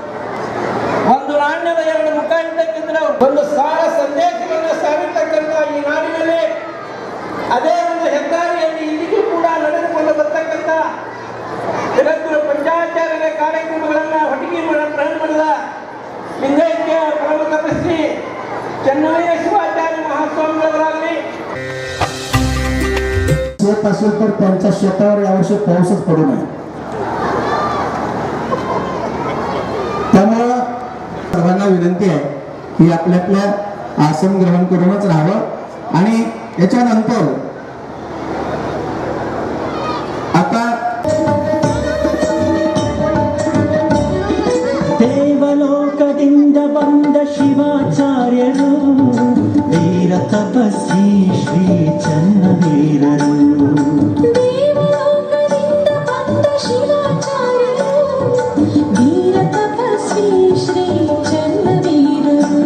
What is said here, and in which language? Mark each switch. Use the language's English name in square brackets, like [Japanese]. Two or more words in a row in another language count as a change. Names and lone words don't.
[Kannada] ಒಂದು ನಾಣ್ಯದ ಎರಡು ಮುಖ ಇದ್ದಕ್ಕಿಂತ ಒಂದು ಸಾರ ಸಂದೇಶಗಳನ್ನು ಸಾರಿರ್ತಕ್ಕಂಥ ಈ ನಾಡಿನಲ್ಲಿ ಅದೇ ಒಂದು ಹೆದ್ದಾರಿಯಲ್ಲಿ ಇಂದಿಗೂ ಕೂಡ ನಡೆದುಕೊಂಡು ಬರ್ತಕ್ಕಂಥ ಜಗದ್ಗುರು ಪಂಚಾಚಾರ್ಯರ ಕಾರ್ಯಕ್ರಮಗಳನ್ನು ಹೊಟ್ಟಿಗೆ ಮಾಡಿದ ಲಿಂಗೈಕ್ಯ ಪರಮ ತಪಸ್ವಿ ಚೆನ್ನವೀರ ಶಿವಾಚಾರ್ಯ ಮಹಾಸ್ವಾಮಿಗಳವರಾಗಲಿ [Marathi] शेत असेल तर त्यांच्या शेतावर यावर्षी पाऊसच पडू नये. त्यामुळं सर्वांना विनंती आहे की आपल्या आपल्या आसन ग्रहण करूनच राहावं आणि याच्यानंतर आता [Kannada] ದೇವಲೋಕದಿಂದ ಬಂದ ಶಿವಾಚಾರ್ಯರು ವೀರ ತಪಸ್ವಿ ಶ್ರೀ ಚನ್ನವೀರರು ದೇವಲೋಕದಿಂದ ಬಂದ ಶಿವಾಚಾರ್ಯರು ವೀರ ತಪಸ್ವಿ ಶ್ರೀ ಚನ್ನವೀರರು